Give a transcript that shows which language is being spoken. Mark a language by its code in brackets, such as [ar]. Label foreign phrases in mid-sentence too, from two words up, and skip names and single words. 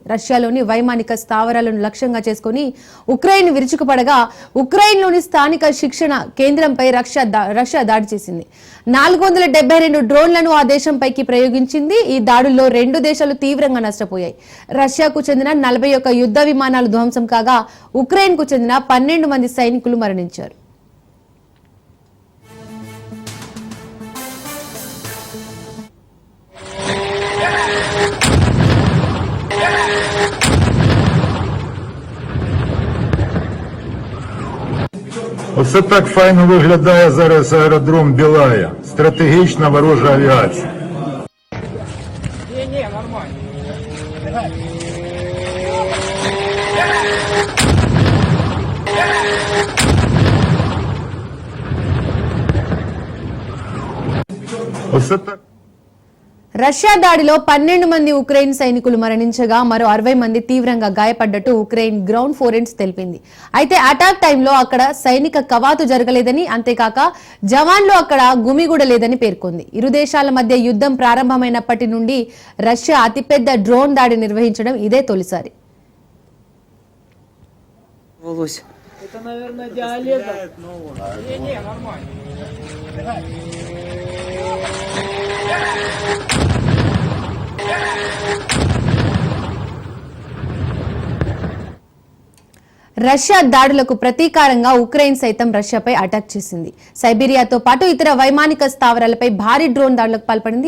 [te] రష్యాలోని వైమానిక స్థావరాలను లక్ష్యంగా చేసుకుని ఉక్రెయిన్ విరుచుకుపడగా ఉక్రెయిన్లోని స్థానిక శిక్షణ కేంద్రంపై రష్యా దాడి చేసింది. 472 డ్రోన్లను ఆ దేశంపైకి ప్రయోగించింది. ఈ దాడుల్లో 2 దేశాలు తీవ్రంగా నష్టపోయాయి. రష్యాకు చెందిన 41 యుద్ధ విమానాలు ధ్వంసం కాగా ఉక్రెయిన్కు చెందిన 12 మంది సైనికులు మరణించారు. [uk] Оце так файно виглядає зараз аеродром Білая. Стратегічна ворожа авіація. Не, нормально. Оце так. [te] రష్యా దాడిలో 12 మంది ఉక్రెయిన్ సైనికులు మరణించగా మరో 60 మంది తీవ్రంగా గాయపడ్డట్టు ఉక్రెయిన్ [en] ground forces [te] తెలిపింది. అయితే అటాక్ టైంలో అక్కడ సైనిక కవాతు జరగలేదని, అంతేకాక జవాన్లు అక్కడ గుమిగూడలేదని పేర్కొంది. ఇరు దేశాల మధ్య యుద్ధం ప్రారంభమైనప్పటి నుండి రష్యా అతిపెద్ద డ్రోన్ దాడి నిర్వహించడం ఇదే తొలిసారి. [ru] Это, наверное, диалект. Не, нормально. [te] రష్యా దాడులకు ప్రతీకారంగా ఉక్రెయిన్ సైతం రష్యాపై అటాక్ చేసింది. సైబీరియాతో పాటు ఇతర వైమానిక స్థావరాలపై భారీ డ్రోన్ దాడులకు పాల్పడింది.